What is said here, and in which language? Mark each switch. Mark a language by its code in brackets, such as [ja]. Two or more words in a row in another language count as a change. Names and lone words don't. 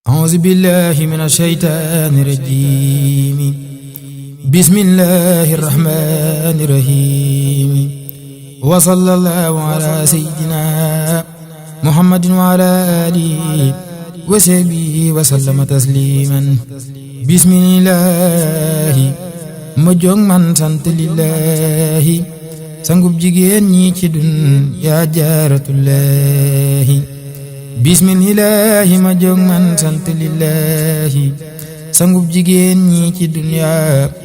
[ar] أعوذ بالله من الشيطان الرجيم بسم الله الرحمن الرحيم وصلى الله على سيدنا محمد وعلى آله وصحبه وسلم تسليما بسم الله [wo] ma jóg man sant lillahi sangub jigéen ñi ci dun yaa [ar] جارة الله بسم الله [wo] ma jóg man sant lillahi sangub jigéen ñi ci dun yaa